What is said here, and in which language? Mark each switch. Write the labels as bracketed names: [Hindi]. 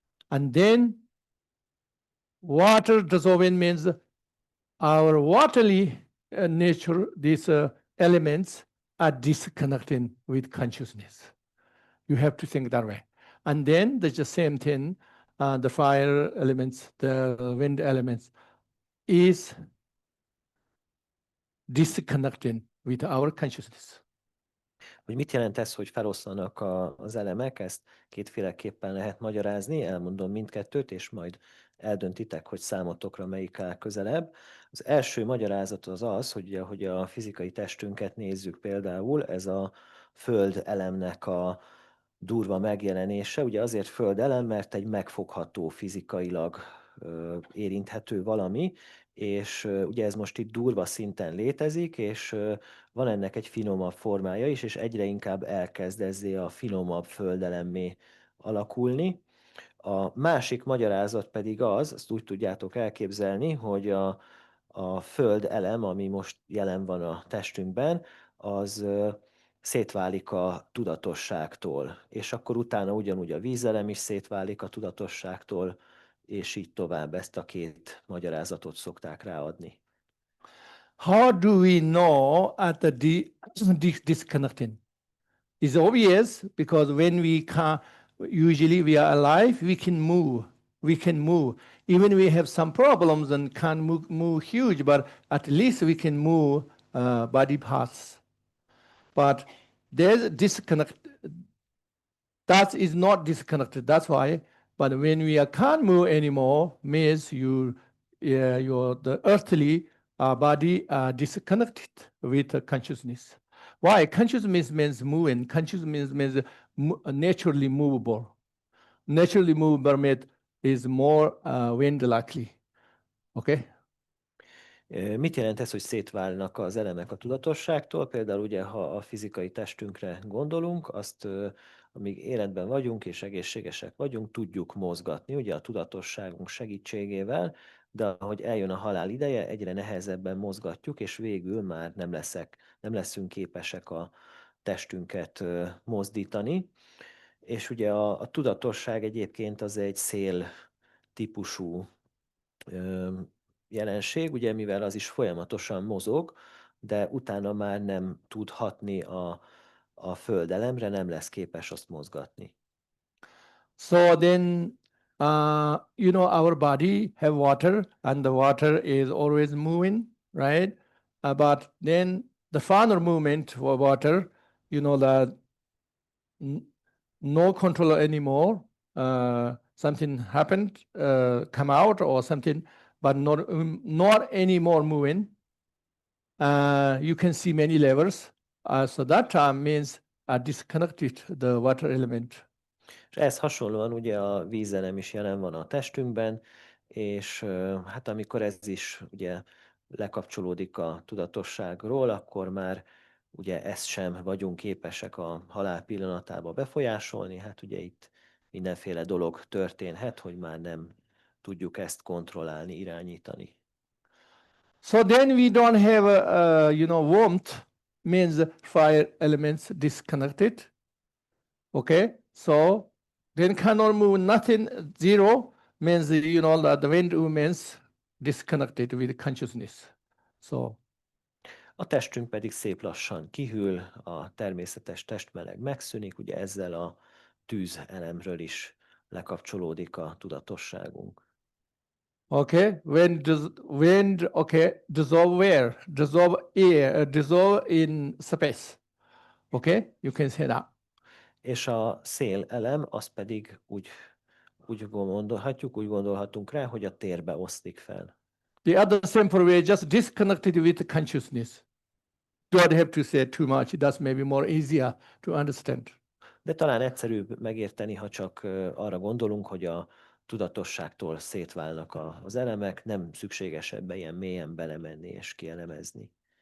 [English] And then water dissolving means our watery nature, these elements are disconnecting with consciousness. You have to think that way. And then there's the same thing, the fire elements, the wind elements is disconnecting with our consciousness. [Hungarian] Hogy mit jelent ez, hogy feloszlanak az elemek, ezt kétféleképpen lehet magyarázni, elmondom mindkettőt, és majd eldöntitek, hogy számotokra melyik áll közelebb. Az első magyarázat az az, hogy a fizikai testünket nézzük például, ez a föld elemnek a durva megjelenése, ugye azért föld elem, mert egy megfogható, fizikailag érinthető valami, és ugye ez most itt durva szinten létezik, és van ennek egy finomabb formája is, és egyre inkább elkezd ezzé a finomabb földelemmé alakulni. A másik magyarázat pedig az, azt úgy tudjátok elképzelni, hogy a föld elem, ami most jelen van a testünkben, az szétválik a tudatosságtól, és akkor utána ugyanúgy a vízelem is szétválik a tudatosságtól, és így tovább. Ezt a két magyarázatot szokták ráadni. [English] How do we know at the disconnecting? It's obvious because when we can, usually we are alive, we can move. We can move. Even we have some problems and can't move huge, but at least we can move body parts. But there's disconnect. That is not disconnected. That's why. But when we can't move anymore, means the earthly body disconnected with consciousness. Why? Consciousness means moving. Consciousness means naturally movable. Naturally movable is more wind likely. Okay. [Hungarian] Mit jelent ez, hogy szétválnak az elemek a tudatosságtól? Például ugye, ha a fizikai testünkre gondolunk, azt amíg életben vagyunk és egészségesek vagyunk, tudjuk mozgatni, ugye a tudatosságunk segítségével, de ahogy eljön a halál ideje, egyre nehezebben mozgatjuk, és végül már nem leszünk képesek a testünket mozdítani. És ugye a tudatosság egyébként az egy szél típusú jelenség, ugye, mivel az is folyamatosan mozog, de utána már nem tud hatni a földelemre, nem lesz képes azt mozgatni. [English] So then, our body have water, and the water is always moving, right? But then the final movement for water, that no control anymore. Something happened, come out or something, but not anymore moving. You can see many levels. So that time means disconnected the water element. [Hungarian] És ez hasonlóan ugye a vízelem is jelen van a testünkben, és hát amikor ez is ugye lekapcsolódik a tudatosságról, akkor már ugye ezt sem vagyunk képesek a halál pillanatába befolyásolni, hát ugye itt mindenféle dolog történhet, hogy már nem tudjuk ezt kontrollálni, irányítani. [English] So then we don't have, warmth means fire elements disconnected. Okay, so then cannot move nothing, zero means, that the wind means disconnected with consciousness. So. [Hungarian] A testünk pedig szép lassan kihűl, a természetes testmeleg megszűnik, ugye ezzel a tűzelemről is lekapcsolódik a tudatosságunk. [English] Okay, wind, okay, dissolve where? Dissolve air, dissolve in space. Okay, you can say that. [Hungarian] És a szélelem, az pedig úgy gondolhatunk rá, hogy a térbe oszlik fel. [English] The other simple way, just disconnected with consciousness. Don't have to say too much. That's maybe more easier to understand. [Hungarian] De talán egyszerűbb megérteni, ha csak arra gondolunk, hogy a tudatosságtól szétválnak az elemek, nem szükséges ebbe ilyen mélyen belemenni és kielemezni.